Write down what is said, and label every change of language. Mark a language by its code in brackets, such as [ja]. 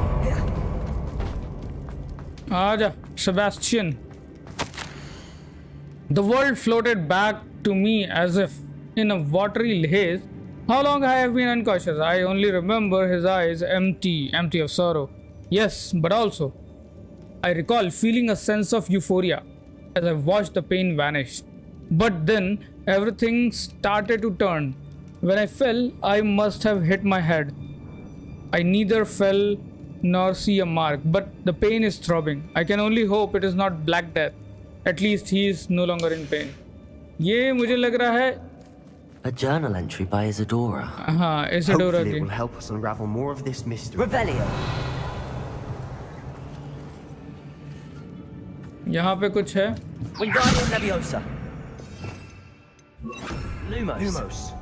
[hi] आजा Sebastian. [en] The world floated back to me as if in a watery haze. How long I have been unconscious? I only remember his eyes empty of sorrow. Yes, but also I recall feeling a sense of euphoria as I watched the pain vanish. But then everything started to turn. When I fell, I must have hit my head. I neither fell nor see a mark, but the pain is throbbing. I can only hope it is not Black Death. At least he is no longer in pain. [hi] ये मुझे लग रहा है [en] A journal entry by Isadora. [hi] हाँ, Isadora [en] Hopefully [hi] की। [en] it will help us unravel more of this mystery. Revelio. [hi] यहाँ पे कुछ है। [en] Wingardium Leviosa. Lumos.